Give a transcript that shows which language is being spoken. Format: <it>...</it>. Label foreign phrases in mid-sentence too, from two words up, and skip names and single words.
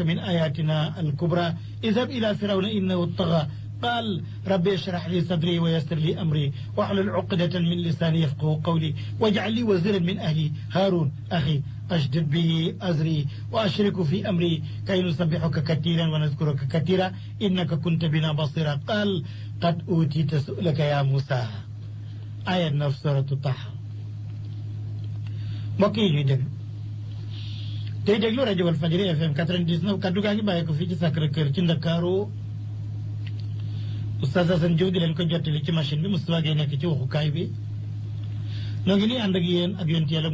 <ar>من آياتنا الكبرى اذهب إلى فرعون إنه طغى قال ربي اشرح لي صدري ويسر لي أمري واحلل عقدة من لساني يفقهوا قولي واجعل لي وزيرا من أهلي هارون أخي أشدد به أزري وأشرك في أمري كي نسبحك كثيرا ونذكرك كثيرا إنك كنت بنا بصيرا قال قد أوتيت سؤلك يا موسى آية نفس سورة طه</ar> <wo>mbokk yi ñuy déglu tey déglu rajo Walfadjri FM 99 kaddu gaa ngi bàyyi ko fii ci Sacré-Cœur ci Ndakaaru Oustaz Assane Diouf di leen ko jottali ci machine bi Moustapha Gueye nekk ci waxukaay bi noo ngi nii ànd ak yéen ak yonent yàlla</wo>